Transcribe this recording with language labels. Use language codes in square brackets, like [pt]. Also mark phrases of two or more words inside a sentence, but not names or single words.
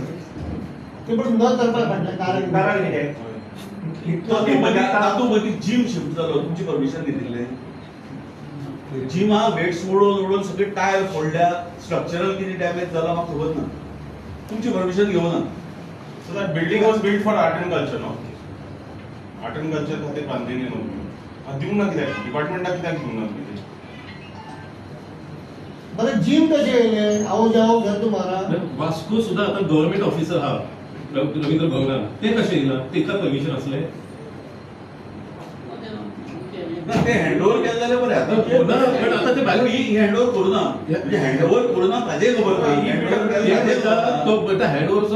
[kok] ते पण न करपाक फाटलें कारण कारण कितें तातूंत मदीं जिम शिफ्ट जालो तुमची परमिशन घेतिल्ले जिम हा वेट्स मोडून ओडून सगळे टायर फोडल्या स्ट्रक्चरल कितें डॅमेज जाला म्हाका खबर ना तुमची परमिशन घेवना [en] So that building was built for art and culture, no? Art and culture [kok] खातीर बांदिल्ली न्हू दिवंक ना कित्याक डिपार्टमेंटाक कित्याक दिवंक ना तुमी बरें जिम कशें येयलें [hi] आओ जाओ घर तुम्हारा [kok] वास्को सुद्धा आता [en] government officer [kok] हा रवींद्र भवनान ते कशें येयला तेका परमिशन असले ते हँडओव्हर केलं जाल्यार बरें आता पण आता ते बाकी ही हँडओव्हर करू ना म्हणजे हँडओव्हर करू ना ताजेय खबर ना तो हँडओव्हरचा